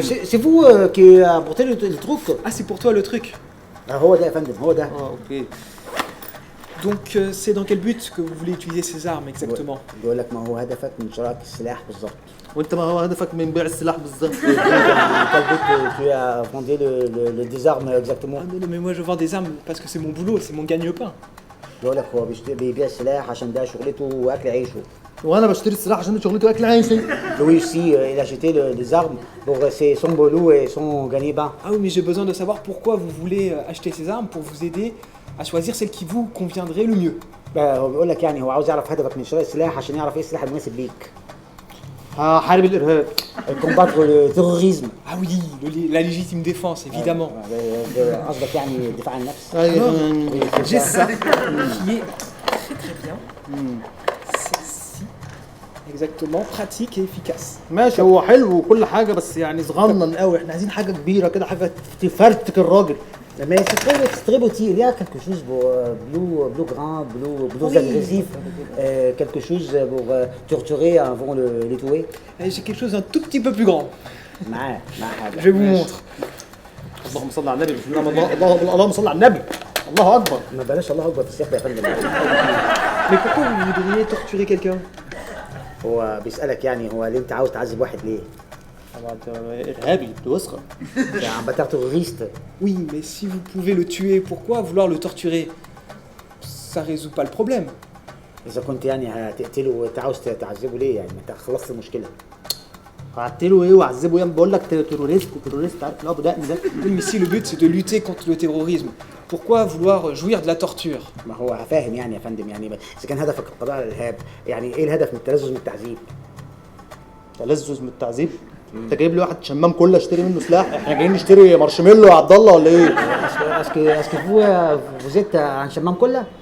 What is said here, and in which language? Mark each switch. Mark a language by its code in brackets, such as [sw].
[fr] C'est vous qui apportez le truc. Ah c'est pour toi le truc. [ar] هو ده يا فندم، هو ده. [fr] Ah ok. Donc c'est dans quel but que vous voulez utiliser ces armes exactement? [ar] بيقول لك ما هو هدفك من شراء السلاح بالظبط. وانت ما هو هدفك من بيع السلاح بالظبط؟ [fr] Quel but tu as vendé des armes exactement? Ah non mais moi je vends des armes parce que c'est mon boulot, c'est mon gagne-pain. [ar] بيقول لك هو بيبيع السلاح عشان ده شغلته واكل عيشه. وانا بشتري السلاح عشان شغلتي واكل عيشي. [fr] Lui aussi, il a acheté des armes pour son boulot et son gagne-pain. Ah oui mais j'ai besoin de savoir pourquoi vous voulez acheter ces armes pour vous aider à choisir celle qui vous conviendrait le mieux. [ar] هو بيقول لك يعني هو عاوز يعرف هدفك من شراء السلاح عشان يعرف ايه السلاح المناسب ليك. حارب الارهاب. [fr] combattre le terrorisme. Ah oui, la légitime défense évidemment. [ar] قصدك يعني الدفاع عن النفس. [fr] Alors, j'ai ça qui est très bien. Celle-ci, exactement, pratique et efficace. [ar] ماشي هو حلو وكل حاجه، بس يعني صغنن قوي، احنا عايزين حاجه كبيره كده، حاجه تفرتك الراجل. [fr] Mais c'est très beau. Il y a quelque chose pour plus grand, plus agressif, quelque chose pour torturer avant les tuer. J'ai quelque chose d'un tout petit peu plus grand. [ar] ما [fr] Je vous montre. [ar] اللهم صل على النبي. بسم الله اللهم صل على النبي. الله اكبر. ما بلاش الله اكبر في السياق يا فندم. [fr] Mais pourquoi vous voudriez torturer quelqu'un? [ar] هو بيسالك يعني هو ليه انت عاوز تعذب واحد ليه؟ ارهابي بوسخه. [fr] C'est un bâtard terroriste. Oui, mais si vous pouvez le tuer, pourquoi vouloir le torturer? Ça résout pas le problème. [ar] اذا كنت يعني هتقتله وانت عاوز تعذبه ليه يعني؟ ما انت خلصت المشكله. قعدتله ايه وعذبه ايه؟ بقول لك تيروريست عارف اللي هو ابو دقن ده. [fr] Oui, mais si le but c'est de lutter contre le terrorisme, pourquoi vouloir jouir de la torture? [ar] ما هو فاهم يعني يا فندم يعني اذا كان هدفك القضاء على الارهاب يعني ايه الهدف من التلذذ من التعذيب؟ تلذذ من التعذيب؟ انت جايب لي واحد شمام كله اشتري منه سلاح؟ احنا جايين نشتري مارشميلو يا عبد الله ولا ايه؟ اسكو فوزيت عن شمام كله؟